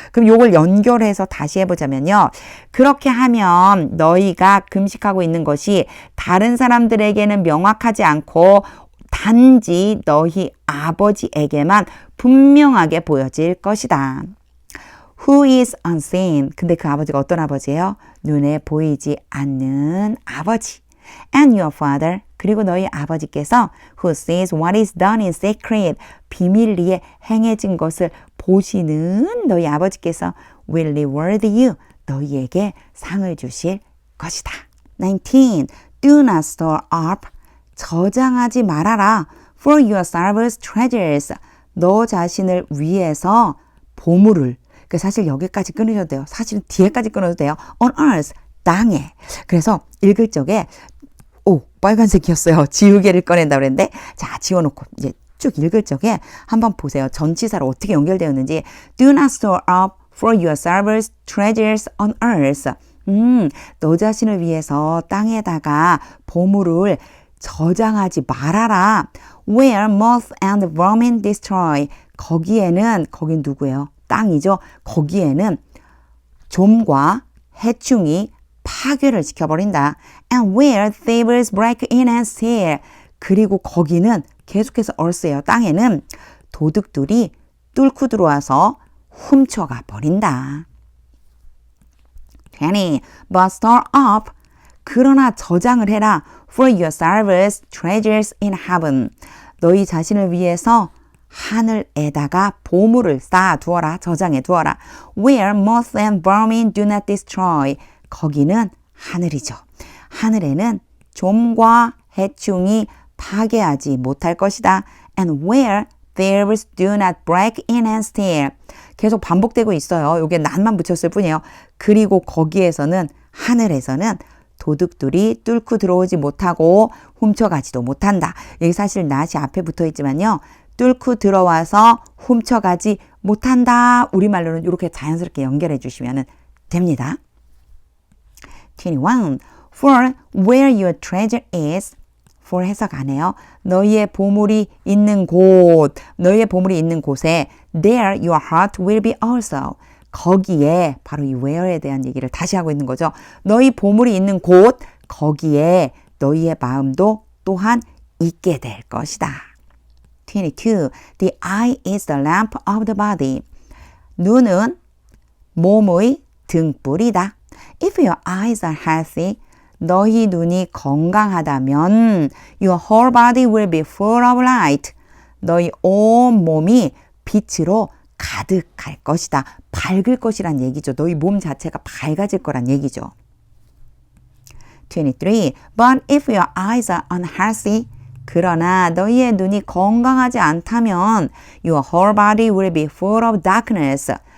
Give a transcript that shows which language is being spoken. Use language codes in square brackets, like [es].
[ko] 그럼 요걸 연결해서 다시 해보자면요. 그렇게 하면 너희가 금식하고 있는 것이 다른 사람들에게는 명확하지 않고 단지 너희 아버지에게만 분명하게 보여질 것이다. [en] Who is unseen? [ko] 근데 그 아버지가 어떤 아버지예요? 눈에 보이지 않는 아버지. [en] And your father. [ko] 그리고 너희 아버지께서 [en] who sees what is done in secret. [ko] 비밀리에 행해진 것을 보시는 너희 아버지께서 [en] will reward you. [ko] 너희에게 상을 주실 것이다. [en] 19. Do not store up. [ko] 저장하지 말아라. [en] For yourselves treasures. [ko] 너 자신을 위해서 보물을. 사실 여기까지 끊으셔도 돼요. 사실은 뒤에까지 끊어도 돼요. [en] On earth, [ko] 땅에. 그래서 읽을 적에 빨간색이었어요. 지우개를 꺼낸다고 그랬는데 자, 지워놓고 이제 쭉 읽을 적에 한번 보세요. 전치사로 어떻게 연결되었는지. [en] Do not store up for yourselves treasures on earth. [ko] 너 자신을 위해서 땅에다가 보물을 저장하지 말아라. [en] Where moth and vermin destroy. [ko] 거긴 누구예요? 땅이죠. 거기에는 좀과 해충이 파괴를 시켜버린다. [en] And where thieves break in and steal. [ko] 그리고 거기는 계속해서 earth예요. 땅에는 도둑들이 뚫고 들어와서 훔쳐가 버린다. [en] 20. But store up. [ko] 그러나 저장을 해라. [en] For yourselves treasures in heaven. [ko] 너희 자신을 위해서 하늘에다가 보물을 쌓아두어라. 저장해 두어라. Where moth and vermin do not destroy. 거기는 하늘이죠. 하늘에는 좀과 해충이 파괴하지 못할 것이다. And where thieves do not break in and steal. 계속 반복되고 있어요. 이게 낫만 붙였을 뿐이에요. 그리고 거기에서는 하늘에서는 도둑들이 뚫고 들어오지 못하고 훔쳐가지도 못한다. 여기 사실 낫이 앞에 붙어 있지만요. 뚫고 들어와서 훔쳐가지 못한다. 우리말로는 이렇게 자연스럽게 연결해 주시면 됩니다. 21. [en] For where your treasure is. [ko] for 해석 안 해요. 너희의 보물이 있는 곳. 너희의 보물이 있는 곳에 [en] there your heart will be also. [ko] 거기에 바로 이 where에 대한 얘기를 다시 하고 있는 거죠. 너희 보물이 있는 곳. 거기에 너희의 마음도 또한 있게 될 것이다. 22. [en] The eye is the lamp of the body. [ko] 눈은 몸의 등불이다. [en] If your eyes are healthy, [ko] 너희 눈이 건강하다면 [en] your whole body will be full of light. [ko] 너희 온 몸이 빛으로 가득할 것이다. 밝을 것이란 얘기죠. 너희 몸 자체가 밝아질 거란 얘기죠. 23. [en] But if your eyes are unhealthy, [ko] 그러나 너희의 눈이 건강하지 않다면 [en] your whole body will be full of darkness.